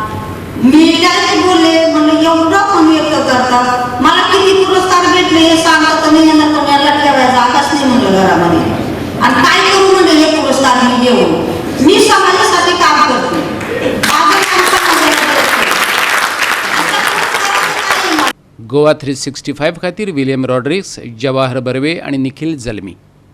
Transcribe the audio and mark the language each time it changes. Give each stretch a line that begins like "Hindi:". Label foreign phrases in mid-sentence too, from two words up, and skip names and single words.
Marathi: मी काय बोलले, म्हणलं एवढं पण व्यक्त करतात, मला किती पुरस्कार भेटले हे सांगत नाही ना, तुम्हाला ठेवायचा आकाश नाही म्हणलं घरामध्ये. आणि काय करू म्हणजे हे पुरस्कार मी घेऊन, मी समाजासाठी काम करते.
Konkani: गोवा 365 खातीर विलियम रॉड्रिक्स, जवाहर बर्वे आणि निखिल जल्मी.